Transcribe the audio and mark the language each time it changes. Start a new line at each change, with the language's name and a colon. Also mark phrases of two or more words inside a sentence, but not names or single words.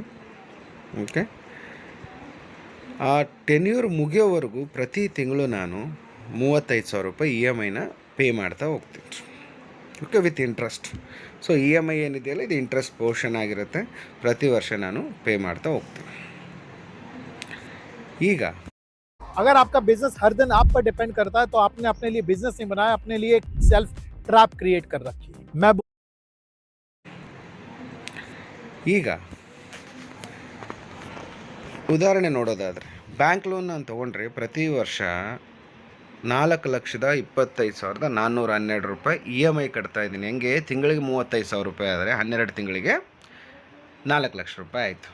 Kannada: ಓಕೆ, ಆ ಟೆನ್ಯೂರ್ ಮುಗಿಯೋವರೆಗೂ ಪ್ರತಿ ತಿಂಗಳು ನಾನು 35,000 ರೂಪಾಯಿ ಇ ಎಮ್ ಐನ ಪೇ ಮಾಡ್ತಾ ಹೋಗ್ತೀನಿ.
English: okay, with interest.
Kannada: ಸೊ ಇ ಎಮ್ ಐ ಏನಿದೆಯಲ್ಲ, ಇದು
English: interest portion
Kannada: ಆಗಿರುತ್ತೆ. ಪ್ರತಿ ವರ್ಷ ನಾನು ಪೇ ಮಾಡ್ತಾ ಹೋಗ್ತೀನಿ. ಈಗ
Hindi: अगर आपका बिजनेस हर दिन आप पर डिपेंड करता है, तो आपने अपने लिए बिजनेस नहीं बनाया, अपने लिए एक
English: self trap create
Hindi: कर रखी है. मैं
Kannada: ಈಗ ಉದಾಹರಣೆ ನೋಡೋದಾದರೆ,
English: bank loan
Kannada: ನಾನು ತೊಗೊಂಡ್ರೆ ಪ್ರತಿ ವರ್ಷ 4,25,412 ರೂಪಾಯಿ EMI ಕಟ್ತಾಯಿದ್ದೀನಿ. ಹೆಂಗೆ ತಿಂಗಳಿಗೆ 35,000 ರೂಪಾಯಿ ಆದರೆ 12 ತಿಂಗಳಿಗೆ 4 ಲಕ್ಷ ರೂಪಾಯಿ ಆಯಿತು.